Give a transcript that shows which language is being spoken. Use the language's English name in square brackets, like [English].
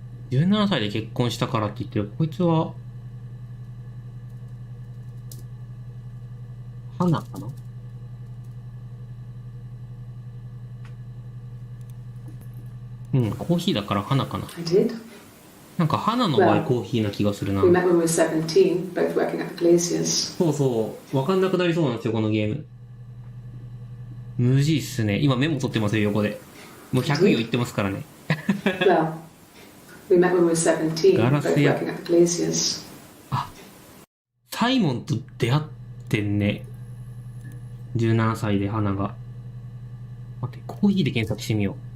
[Japanese] 17歳で結婚したからって言ってる。こいつは、花かな？うん、コーヒーだから花かな。 [English] I did. [Japanese] なんか花の場合コーヒーな気がするな。 [English] We met when we were 17, both working at the Glaciers. [Japanese] そうそう。わかんなくなりそうなんですよ、このゲーム。無事っすね。今メモ取ってますよ、横で。もう100位を言ってますからね。 [English] Well, we met when we were 17, both Garcia. working at the Glaciers. [Japanese] サイモンと出会ってんね。17歳で花が。待って、コーヒーで検索してみよう。